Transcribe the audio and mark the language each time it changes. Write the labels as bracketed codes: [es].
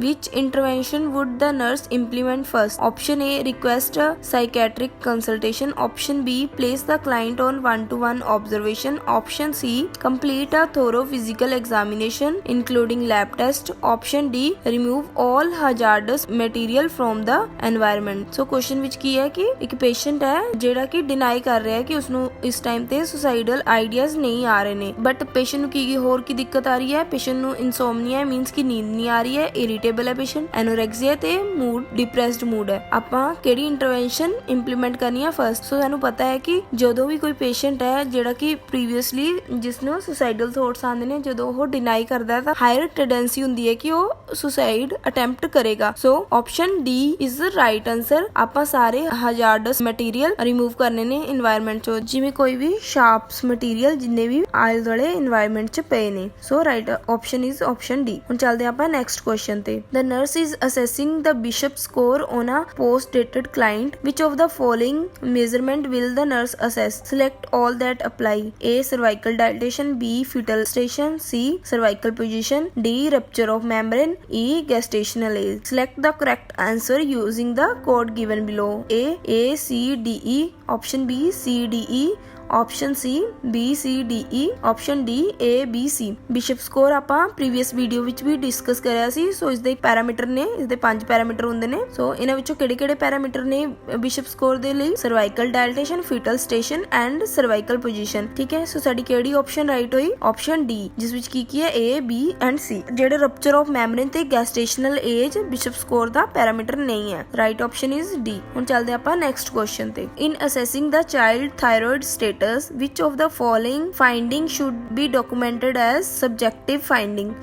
[en] Which intervention would the nurse implement first? Option A, request a psychiatric consultation. Option B, place the client on one-to-one observation. Option C, complete a thorough physical examination including lab test. Option D, remove all hazardous material from the environment. [pa] So question ਵਿੱਚ ਕੀ ਹੈ ਕਿ ਇੱਕ patient ਹੈ ਜਿਹੜਾ ਕਿ deny ਕਰ ਰਿਹਾ ਹੈ ਕਿ ਉਸਨੂੰ ਇਸ ਟਾਈਮ ਤੇ ਸੁਸਾਈਡਲ ਆਈਡੀਆਜ਼ ਨਹੀਂ ਆ ਰਹੇ ਨੇ, ਬਟ ਪੇਸ਼ੈਂਟ ਨੂੰ ਕੀ ਹੋਰ ਕੀ ਦਿੱਕਤ ਆ ਰਹੀ ਹੈ, ਪੇਸ਼ੈਂਟ ਨੂੰ ਇਨਸੋਮਨੀਆ ਮੀਨਸ ਕਿ ਨੀਂਦ ਨਹੀਂ ਆ ਰਹੀ ਹੈ, ਇਰੀਟੇਬਲ ਹੈ ਪੇਸ਼ੈਂਟ, ਐਨੋਰੈਕਸੀਆ ਤੇ ਮੂਡ ਡਿਪਰੈਸਡ ਮੂਡ ਹੈ। ਆਪਾਂ ਕਿਹੜੀ ਇੰਟਰਵੈਂਸ਼ਨ ਇੰਪਲੀਮੈਂਟ ਕਰਨੀ ਹੈ ਫਸਟ? ਸੋ ਸਾਨੂੰ ਪਤਾ ਹੈ ਕਿ ਜਦੋਂ ਵੀ ਕੋਈ ਪੇਸ਼ੈਂਟ ਹੈ ਜਿਹੜਾ ਕਿ ਪ੍ਰੀਵੀਅਸਲੀ ਜਿਸ ਨੂੰ ਸੁਸਾਈਡਲ ਥੋਟਸ ਆਉਂਦੇ ਨੇ, ਜਦੋਂ ਉਹ ਡਿਨਾਈ ਕਰਦਾ ਹੈ ਤਾਂ ਹਾਇਰ ਟੈਂਡੈਂਸੀ ਹੁੰਦੀ ਹੈ ਕਿ ਉਹ ਸੁਸਾਈਡ ਅਟੈਂਪਟ ਕਰੇਗਾ। [en] So option D is right answer. [pa] ਆਪਾਂ ਸਾਰੇ ਹਜ਼ਾਰਡਸ ਮਟੀਰੀਅਲ ਰਿਮੂਵ ਕਰਨੇ ਨੇ ਇਨਵਾਇਰਨਮੈਂਟ ਚੋਂ, ਜਿਵੇਂ ਕੋਈ ਵੀ ਸ਼ਾਰਪਸ ਮਟੀਰੀਅਲ ਜਿੰਨੇ ਵੀ ਆਲੇ ਦੁਆਲੇ ਇਨਵਾਇਰਨਮੈਂਟ ਚ ਪਏ ਨੇ। [en] So right option is option D. [pa] ਹੁਣ ਚੱਲਦੇ ਆਪਾਂ ਨੈਕਸਟ ਕੁਐਸਚਨ ਤੇ। [en] The nurse is assessing the Bishop score on a post dated client. Which of the following measurement will the nurse assess? Select all that apply. A, cervical dilatation. B, fetal station. C, cervical position. D, rupture of membrane. E, gestational age. Select the correct answer using the code given below. A, C, D, E. Option B, C, D, E. Option C, B, C, D, E. Option D, A, B, C. [pa] Bishop score ਆਪਾਂ previous video ਵਿੱਚ ਵੀ discuss ਕਰਿਆ ਸੀ। ਸੋ ਇਸ ਦੇ parameter ਨੇ, ਇਸ ਦੇ 5 parameter ਹੁੰਦੇ ਨੇ। ਸੋ ਇਹਨਾਂ ਵਿੱਚੋਂ ਕਿਹੜੇ-ਕਿਹੜੇ ਪੈਰਾਮੀਟਰ ਨੇ ਬਿਸ਼ਪ ਸਕੋਰ ਦੇ ਲਈ? Cervical ਡਾਇਲੇਟੇਸ਼ਨ, ਫੀਟਲ station and cervical position. ਠੀਕ ਹੈ, ਸੋ ਸਾਡੀ ਕਿਹੜੀ ਆਪਸ਼ਨ ਰਾਈਟ ਹੋਈ? ਆਪਸ਼ਨ ਡੀ, ਜਿਸ ਵਿੱਚ ਕੀ ਹੈ A, B ਐਂਡ C। ਜਿਹੜੇ ਰਪਚਰ ਆਫ ਮੈਮਬ੍ਰੇਨ ਤੇ ਗੈਸਟੇਸ਼ਨਲ ਏਜ ਬਿਸ਼ਪ ਸਕੋਰ ਦਾ ਪੈਰਾਮੀਟਰ ਨਹੀਂ ਹੈ। [en] Right option is D. [pa] ਹੁਣ ਚੱਲਦੇ ਆਪਾਂ ਨੈਕਸਟ ਕੁਐਸਚਨ ਤੇ। [en] In assessing the child thyroid status, which of the following finding should be documented as subjective finding?